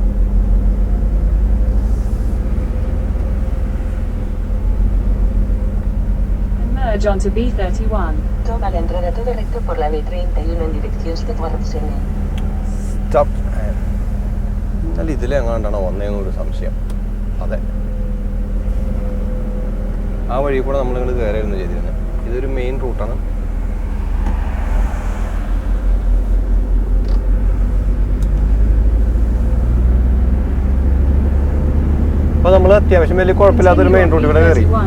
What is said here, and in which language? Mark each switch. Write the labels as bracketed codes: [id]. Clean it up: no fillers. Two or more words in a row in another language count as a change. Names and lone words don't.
[en] Merge onto B31. [es] Toma la entrada todo recto por la B31 en dirección Stadtwartsene. [ml] സ്റ്റോപ്പ്. എന്നാൽ ഇതിലെങ്ങാണ്ടാണോ വന്നതെന്നൊരു സംശയം. അതെ, ആ വഴി കൂടെ നമ്മളിങ്ങോട്ട് കയറിയിരുന്നു ചെയ്തിരുന്നത്. ഇതൊരു മെയിൻ റൂട്ടാണ്. അപ്പോൾ നമ്മൾ അത്യാവശ്യം വലിയ കുഴപ്പമില്ലാത്തൊരു [en] main route [ml] ഇവിടെ കയറി.